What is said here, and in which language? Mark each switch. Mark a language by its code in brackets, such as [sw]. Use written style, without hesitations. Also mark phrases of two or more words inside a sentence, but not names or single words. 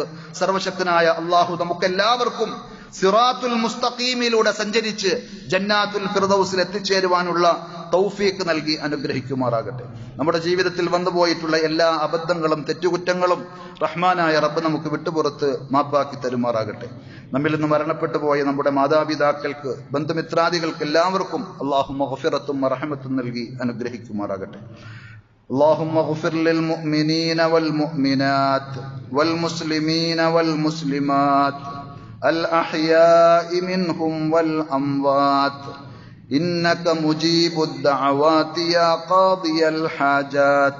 [ml] സർവശക്തനായ അള്ളാഹു നമുക്കെല്ലാവർക്കും സിറാത്തുൽ മുസ്തഖീമിലൂടെ സഞ്ചരിച്ച് ജന്നാത്തുൽ ഫിർദൗസിൽ എത്തിച്ചേരുവാനുള്ള തൗഫീഖ് നൽകി അനുഗ്രഹിക്കുമാറാകട്ടെ. നമ്മുടെ ജീവിതത്തിൽ വന്നുപോയിട്ടുള്ള എല്ലാ അബദ്ധങ്ങളും തെറ്റുകുറ്റങ്ങളും റഹ്മാനായ റബ്ബ് നമുക്ക് വിട്ടുപുറത്ത് മാപ്പാക്കി തരുമാറാകട്ടെ. നമ്മിൽ നിന്ന് മരണപ്പെട്ടു പോയ നമ്മുടെ മാതാപിതാക്കൾക്ക്, ബന്ധുമിത്രാദികൾക്ക് എല്ലാവർക്കും അല്ലാഹുമ്മ ഗഫിറത്തും റഹ്മത്തും നൽകി അനുഗ്രഹിക്കുമാറാകട്ടെ. [ar] اللهم اغفر للمؤمنين والمؤمنات والمسلمين والمسلمات الأحياء منهم والأموات إنك مجيب الدعوات يا قاضي الحاجات.